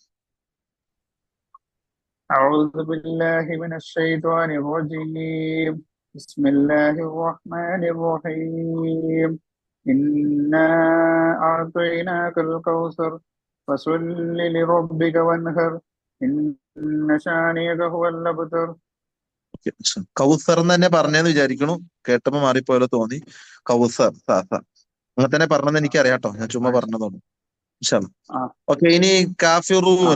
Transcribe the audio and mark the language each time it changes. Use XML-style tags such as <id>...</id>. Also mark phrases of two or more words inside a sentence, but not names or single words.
<ar>أعوذ بالله من الشيطان الرجيم بسم الله الرحمن الرحيم إنا أعطيناك الكوثر فصل لربك وانهر إن شانئك هو الأبتر.</ar> <ml>കൗസർ എന്ന് തന്നെ പറഞ്ഞെന്ന് വിചാരിക്കണു. കേട്ടപ്പോ മാറിപ്പോയാലോ തോന്നി. കൗസർ അങ്ങനെ തന്നെ പറഞ്ഞെന്ന് എനിക്ക് അറിയാട്ടോ. ഞാൻ ചുമ്മാ പറഞ്ഞതാണ്. ഓക്കെ, ഇനി കാഫിറൂൻ.</ml>